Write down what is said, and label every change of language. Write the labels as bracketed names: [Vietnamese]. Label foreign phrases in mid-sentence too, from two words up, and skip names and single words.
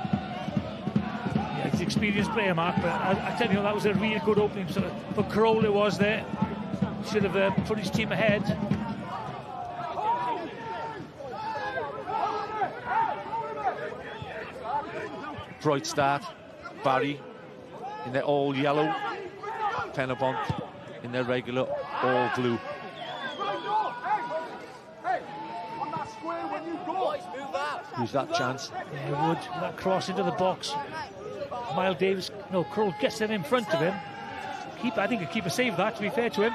[English] Yeah, he's an experienced player, Mark, but I tell you, that was a really good opening for Kroll. It was there. Should have put his team ahead. Bright start. Barry in their all yellow. Pen-y-bont in their regular all blue. Who's that chance? Yeah, Wood, that cross into the box. Kroll gets it in front of him. I think the keeper saved that, to be fair to him.